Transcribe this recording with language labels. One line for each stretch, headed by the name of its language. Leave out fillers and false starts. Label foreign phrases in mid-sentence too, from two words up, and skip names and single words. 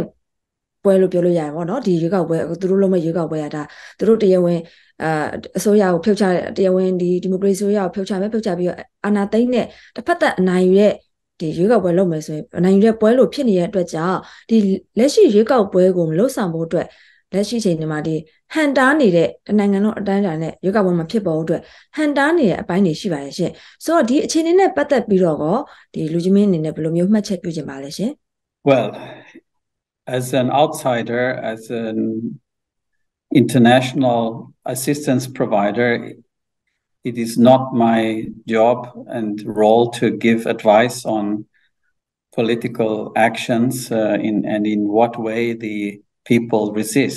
Burmese: ပွဲလို့ပြောလို့ရတယ်ပေါ့နော်ဒီရွေးကောက်ပွဲသူတို့လုံးမဲ့ရွေးကောက်ပွဲရတာသူတို့တရားဝင်အစိုးရကိုဖြုတ်ချတရားဝင်ဒီမိုကရေစီအစိုးရကိုဖြုတ်ချပြီးတော့အာဏာသိမ်းတဲ့တစ်ဖက်သက်အနိုင်ယူတဲ့ဒီရွေးကောက်ပွဲလုပ်မယ်ဆိုရင်အနိုင်ယူတဲ့ပွဲလို့ဖြစ်နေတဲ့အတွက်ကြောင့်ဒီလက်ရှိရွေးကောက်ပွဲကိုမလွတ်ဆောင်ဖို့အတွက်လက်ရှိချိန်မှာဒီဟန်တားနေတဲ့နိုင်ငံလုံးအတိုင်းအတာနဲ့ရွေးကောက်ပွဲမှာဖြစ်ပေါ်အတွက်ဟန်တားနေတဲ့အပိုင်းတွေရှိပါတယ်ရှင်ဆိုတော့ဒီအခြေအနေနဲ့ပတ်သက်ပြီးတော့ဒီလူကြီးမင်းအနေနဲ့ဘယ်လိုမျိုးမှတ်ချက်ပြုချင်ပါလဲရှင်
English: Well, as an outsider, as an international assistance provider, it is not my job and role to give advice on political actions and in what way the people resist.